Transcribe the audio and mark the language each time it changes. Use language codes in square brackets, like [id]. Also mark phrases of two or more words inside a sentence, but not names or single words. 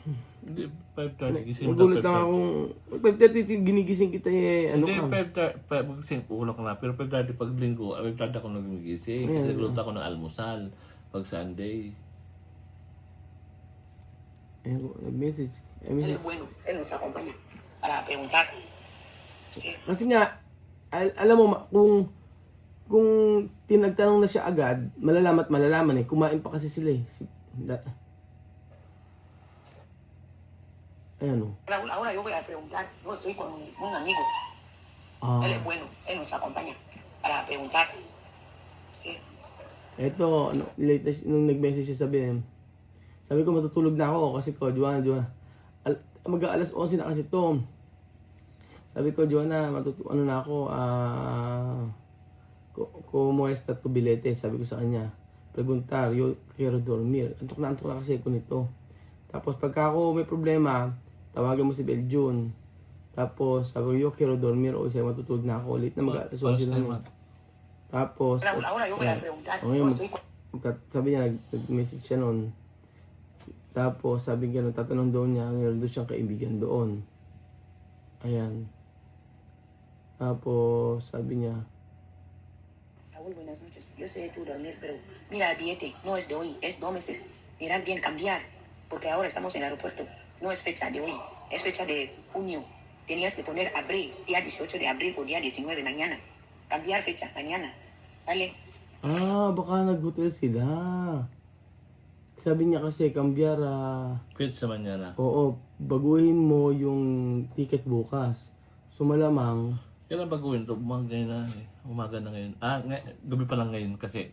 [tl] Hindi, 5:30 gising mo. Nagulat lang akong, 5:30 ginigising kita ano Hindi, ka? 5:30 gising ko ulo ka na. Pero 5:30 pag linggo, 5:30 ako nagigising. Kasi nagluto ako ng almusal pag Sunday. Nag-message. [es] Él es bueno, él nos acompaña para preguntar. Sí. [tl] Kasi nga, alam mo, kung tinagtanong na siya agad, malalaman eh. Kumain pa kasi sila eh. Ayan o. [es] Raúl, ahora yo voy a preguntar. No estoy con un amigo. Ah, Él es bueno, él nos acompaña para preguntar. Sí. [tl] eto, latest, nung nag-message siya sabi ko matutulog na ako kasi ko, Joanna. Mag-aalas 11 na kasi to. Sabi ko, Joanna, ano na ako, [es] como está tu bilete? [tl] Sabi ko sa kanya, [es] preguntar, yo quiero dormir. [tl] Antok na kasi ako nito. Tapos pagka ako may problema, tawagan mo si Beljun. Tapos sabi ko, [es] yo quiero dormir. [tl] O siya, matutulog na ako. Late na mag-aalas 11 na. Tapos, [es] Raúl, ahora yo voy a preguntar. [tl] o ngayon, sabi niya, nag-message siya noon. Tapos, sabi niya, tatanong daw niya, meron doon siyang kaibigan doon. Ayan. Tapos, sabi niya, [es] Raúl, buenas noches. Yo sé tú dormir, pero mira, el billete no es de hoy, es 2 meses. Mirar bien, cambiar, porque ahora estamos en el aeropuerto. No es fecha de hoy, es fecha de junio. Tenías que poner abril, día 18 de abril o día 19 mañana. Cambiar fecha, mañana. ¿Vale? [tl] baka nag-hotel sila. Sabi niya kasi, kambyara, [es] Pizza man yan na. [tl] oo, baguhin mo yung ticket bukas. So, malamang, Kailan baguhin ito? Umaga na ngayon. Gabi pa lang ngayon kasi.